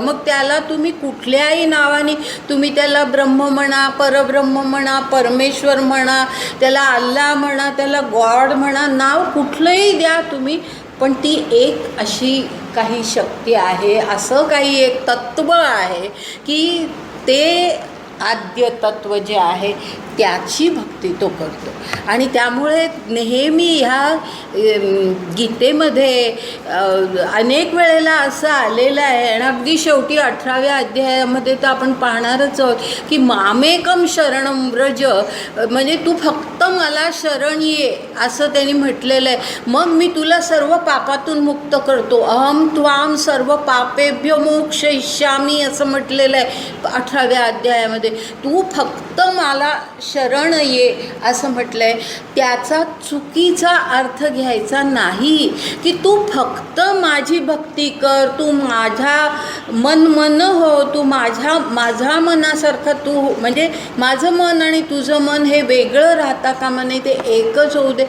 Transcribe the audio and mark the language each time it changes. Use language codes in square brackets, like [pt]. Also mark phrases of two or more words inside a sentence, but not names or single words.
[mr] मग त्याला तुम्ही कुठल्याही नावाने, तुम्ही त्याला ब्रह्म म्हणा, परब्रह्म म्हणा, परमेश्वर म्हणा, त्याला अल्लाह म्हणा, त्याला गॉड म्हणा, नाव कुठलंही द्या तुम्ही, पण ती एक अशी काही शक्ती आहे, असं काही एक तत्त्व आहे की ते आद्य तत्त्व जे आहे त्याची भक्ती तो करतो. आणि त्यामुळे नेहमी ह्या गीतेमध्ये अनेक वेळेला असं आलेलं आहे. आणि अगदी शेवटी 18व्या अध्यायामध्ये तर आपण पाहणारच आहोत की [sa] मामेकम शरणं व्रज, [mr] म्हणजे तू फक्त मला शरण ये असं त्यांनी म्हटलेलं आहे. मग मी तुला सर्व पापातून मुक्त करतो. [sa] अहम त्वाम सर्व पापेभ्यो मोक्षयिष्यामी [mr] असं म्हटलेलं आहे 18व्या अध्यायामध्ये. तू फक्त मला शरण ये असं म्हटलं आहे. त्याचा चुकीचा अर्थ घ्यायचा नाही की तू फक्त माझी भक्ती कर, तू माझा मन हो, तू माझ्या मनासारखं तू, म्हणजे माझं मन आणि तुझं मन हे वेगळं राहता कामा नये, ते एकच होऊ दे.